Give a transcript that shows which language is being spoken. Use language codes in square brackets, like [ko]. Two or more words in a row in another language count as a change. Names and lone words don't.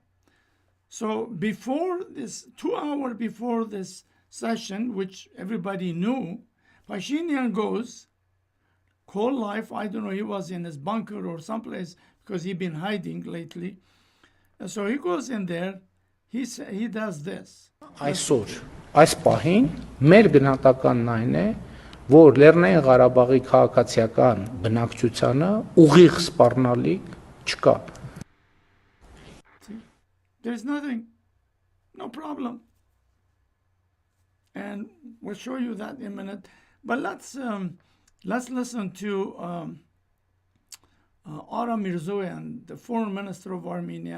[en] So before this, 2 hours before this session, which everybody knew, Pashinyan goes, call life, I don't know, he was in his bunker or someplace because he'd been hiding lately. And so he goes in there, he does this. [hy] Այսօր այս պահին մեր գնահատականն այն է, որ Լեռնային Ղարաբաղի քաղաքացիական բնակչությանը ուղիղ սպառնալիք չկա. [en] There's nothing, no problem. And we'll show you that in a minute. But let's listen to Aram Mirzoyan, the foreign minister of Armenia.